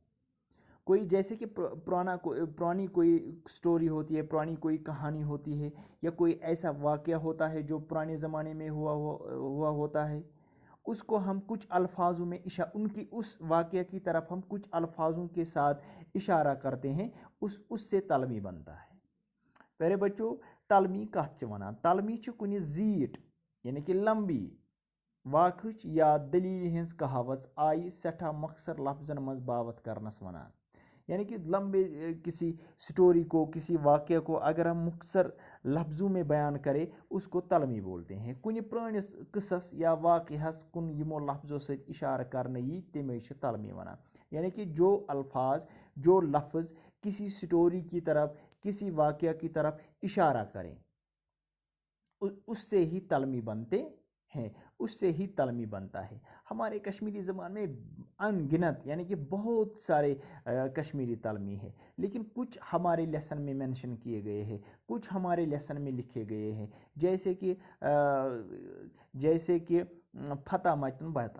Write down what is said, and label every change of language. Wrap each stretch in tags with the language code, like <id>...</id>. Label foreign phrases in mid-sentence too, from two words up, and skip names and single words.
<ur>کوئی جیسے کہ پرانی کوئی سٹوری ہوتی ہے، پرانی کوئی کہانی ہوتی ہے، یا کوئی ایسا واقعہ ہوتا ہے جو پرانے زمانے میں ہوا ہوتا ہے، اس کو ہم کچھ الفاظوں میں ان کی اس واقعہ کی طرف ہم کچھ الفاظوں کے ساتھ اشارہ کرتے ہیں، اس سے تلمی بنتا ہے۔ پیارے بچوں،</ur> <ks>تلمی کت ونان؟ تلمی کنہ زیٹ یعنی کہ لمبی واقعچ یا دلیل ہنز کہاوت آئی سٹھا مختصر لفظن مز باوت کرنس ونان۔</ks> <ur>یعنی کہ لمبے کسی سٹوری کو، کسی واقعہ کو اگر ہم مختصر لفظوں میں بیان کریں، اس کو تلمی بولتے ہیں۔</ur> <ks>کنہ پرانس قصص یا واقعہس کن یمو لفظوں سے اشارہ کرنے یی تمے چھ تلمی ونان۔</ks> <ur>یعنی کہ جو الفاظ، جو لفظ کسی سٹوری کی طرف، کسی واقعہ کی طرف اشارہ کریں، اس سے ہی تلمی بنتے ہیں، اس سے ہی تلمی بنتا ہے۔ ہمارے کشمیری زبان میں ان گنت یعنی کہ بہت سارے کشمیری تلمی ہے، لیکن کچھ ہمارے لیسن میں مینشن کیے گئے ہیں، کچھ ہمارے لیسن میں لکھے گئے ہیں، جیسے کہ فتح متن بت۔</ur>